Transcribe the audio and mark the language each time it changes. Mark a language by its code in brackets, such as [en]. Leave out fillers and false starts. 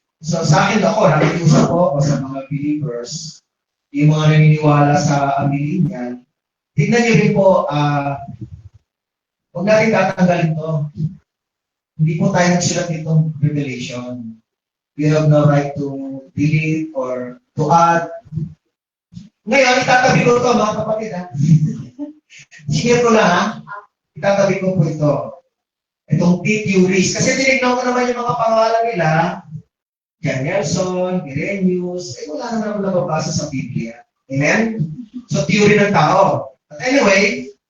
[tl] So sa akin nakikiusap po sa mga believers, yung mga naniniwala sa millennial, tignan niyo rin po, huwag natin tatanggalin to. Hindi po tayo nagsulat nitong revelation. [en] We have no right to delete or to add. [tl] Ngayon, itatabi ko ito mga kapatid. Sige ko lang ha. Itatabi ko po ito. Itong theories. Kasi tinignan ko naman yung mga pangalan nila. John Nelson, Irenaeus, wala naman nababasa sa Biblia. Amen? So, theory ng tao. [en] But anyway,